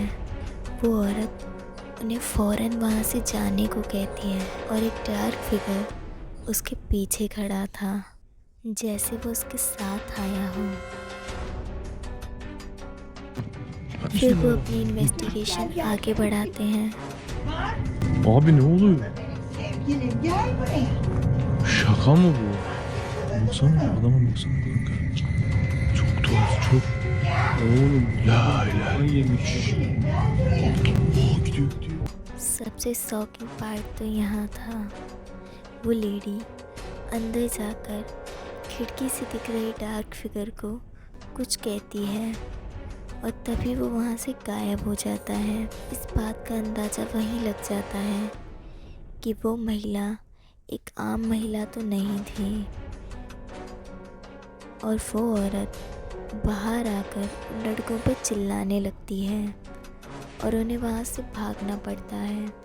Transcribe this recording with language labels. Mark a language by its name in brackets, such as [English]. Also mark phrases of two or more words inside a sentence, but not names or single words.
[Hindi] वो औरत उन्हें फ़ौरन वहाँ से जाने को कहती है और एक [English] dark figure [Hindi] उसके पीछे खड़ा था, जैसे वो उसके साथ आया हो। फिर वो अपनी इन्वेस्टिगेशन आगे बढ़ाते हैं। [Turkish] Abi ne oluyor? Şaka mı bu? Baksana adama baksana kanka. Çok tuhaf çok. Oğlum [Arabic] لا إله [Turkish] yemiş. Gidiyor. [Hindi] सबसे [English] shocking part [Hindi] तो यहाँ था। वो लेडी अंदर जाकर खिड़की से दिख रही [English] dark figure [Hindi] को कुछ कहती है और तभी वो वहाँ से गायब हो जाता है। इस बात का अंदाज़ा वहीं लग जाता है कि वो महिला एक आम महिला तो नहीं थी और वो औरत बाहर आकर उन लड़कों पर चिल्लाने लगती है और उन्हें वहाँ से भागना पड़ता है।